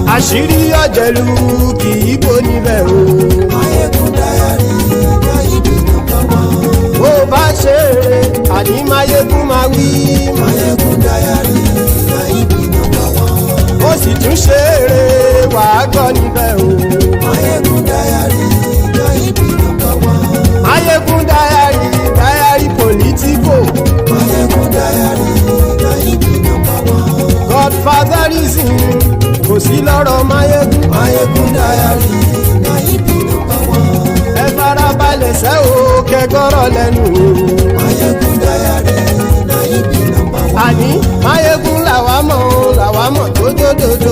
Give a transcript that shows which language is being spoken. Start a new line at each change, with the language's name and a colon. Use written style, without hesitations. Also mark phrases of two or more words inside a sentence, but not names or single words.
Yoruba: Àṣírí ọ̀jẹ̀lú kì í bò níbẹ̀ o.
English: Máyégún Diary Naira number one.
Yoruba: Bó bá ṣe eré àní Máyégún máa wí.
English: Máyégún Diary Naira number one.
Yoruba: Ó sì tún ṣe eré wàá gbọ́ níbẹ̀ o.
English: Máyégún Diary Naira number one.
Yoruba: Máyégún Diary politico.
English: Máyégún Diary Naira number one.
Yoruba: Godfatherism kò sí lọ́rọ̀ Máyégún.
English: Máyégún Diary Naira number one.
Yoruba: Ẹ farabalẹ̀ sẹ́ o kẹgọ́rọ̀ lẹ́nu o.
English: Máyégún Diary Naira number one.
Yoruba: Àní Máyégún làwa mọ̀ tó jódodo.